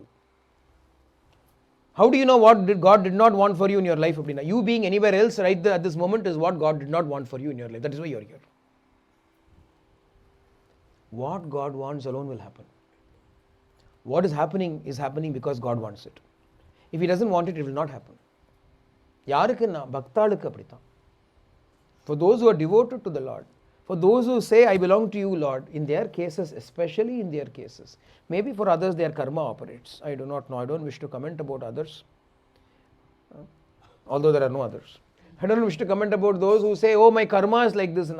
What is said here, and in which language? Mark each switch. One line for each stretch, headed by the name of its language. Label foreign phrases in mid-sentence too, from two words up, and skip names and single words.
English: How do you know what God did not want for you in your life? You being anywhere else right there at this moment is what God did not want for you in your life. That is why you are here. What God wants alone will happen. What is happening because God wants it. If He doesn't want it, it will not happen.
Tamil: யாருக்கு பக்தாளுக்கு அப்படித்தான்.
English: For those who are devoted to the Lord, for those who say, I belong to you, Lord, in their cases, especially in their cases, maybe for others their karma operates. I do not know. I don't wish to comment about others. Although there are no others. I don't wish to comment about those who say, oh, my karma is like this.